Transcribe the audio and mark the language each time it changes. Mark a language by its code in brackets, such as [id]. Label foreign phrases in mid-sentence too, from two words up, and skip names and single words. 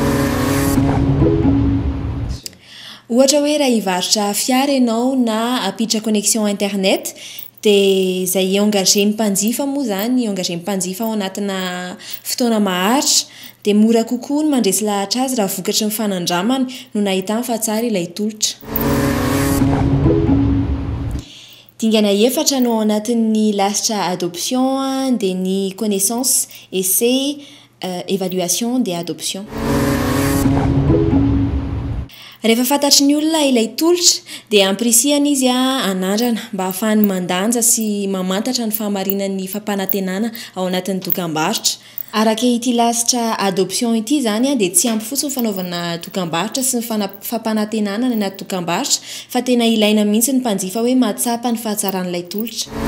[mg] Ohatra hoe raha hivarotra fiara ianao na hampiditra [fr] connexion internet [mg] dia izay engagé ny mpanjifa moa zany, engagé ny mpanjifa ao anatina fotoana maharitra dia mora kokoa ny mandresy lahatra azy raha vokatry ny fanandramana no nahitany fa tsara ilay tolotra. Dingana efatra no ao anatin'ny lasitra adoption dia ny [fr] connaissance, essai, évaluation des adoptions. [mg] Rehefa fantatry ny olona ilay tolotra dia ampirisiana izy hanandrana mba ahafahany mandanja sy mamantatra ny fahamarinan'ny fampanantenana ao anatin'ny dokam-barotra. Araka ity lasitra adoption ity zany dia tsy ampy fotsiny ny fanaovana dokam-barotra sy ny fampanantenana ny anaty dokam-barotra fa tena ilaina mihitsy ny mpanjifa hoe mahatsapa ny fahatsaran'ilay tolotra.